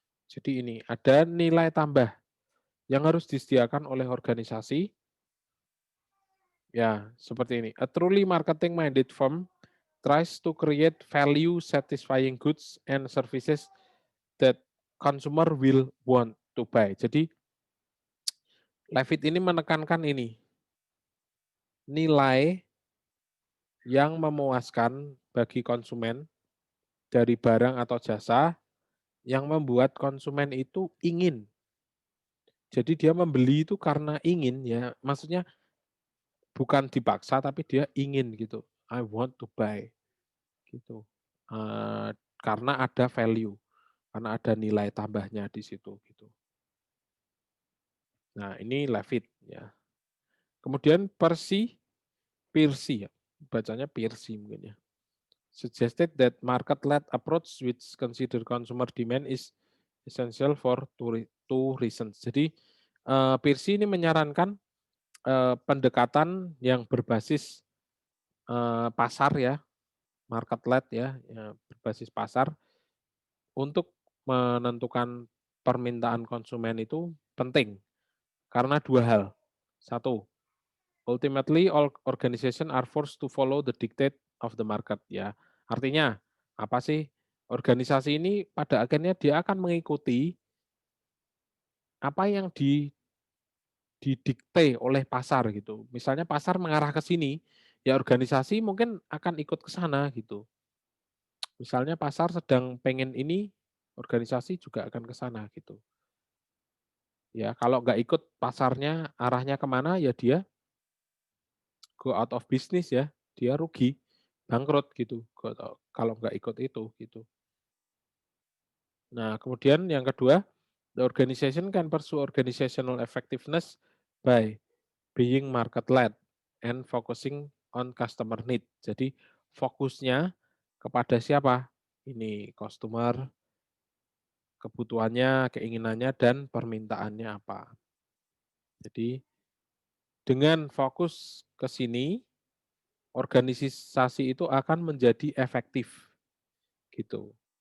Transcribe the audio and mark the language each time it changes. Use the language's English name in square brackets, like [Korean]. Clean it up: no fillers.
[Indonesian] Jadi ini ada nilai tambah yang harus disediakan oleh organisasi. Ya, seperti ini. [English] A truly marketing-minded firm tries to create value-satisfying goods and services that consumer will want to buy. [Indonesian] Jadi, Levitt ini menekankan ini, nilai yang memuaskan bagi konsumen dari barang atau jasa yang membuat konsumen itu ingin. Jadi dia membeli itu karena ingin ya, maksudnya bukan dipaksa tapi dia ingin gitu. [English] I want to buy [Indonesian] gitu. Karena ada value, karena ada nilai tambahnya di situ gitu. Nah, ini Levitt ya. Kemudian Pearcey ya. Bacanya Pearcey mungkin ya. [English] Suggested that market-led approach which consider consumer demand is essential for two reasons. [Indonesian] Jadi Pearcey ini menyarankan pendekatan yang berbasis pasar ya, market-led ya, berbasis pasar untuk menentukan permintaan konsumen itu penting karena 2 hal. [English] 1, ultimately all organization are forced to follow the dictate of the market ya. [Indonesian] Artinya apa sih? Organisasi ini pada akhirnya dia akan mengikuti apa yang didikte oleh pasar gitu. Misalnya pasar mengarah ke sini, ya organisasi mungkin akan ikut ke sana gitu. Misalnya pasar sedang pengen ini, organisasi juga akan ke sana gitu. Ya, kalau nggak ikut pasarnya arahnya kemana ya dia [English] go out of business [Indonesian] ya, dia rugi, bangkrut gitu kalau nggak ikut itu gitu. Nah, kemudian yang kedua, [English] the organization can pursue organizational effectiveness by being market led and focusing on customer need. [Indonesian] Jadi fokusnya kepada siapa? Ini customer, kebutuhannya, keinginannya, dan permintaannya apa. Jadi dengan fokus ke sini, organisasi itu akan menjadi efektif gitu.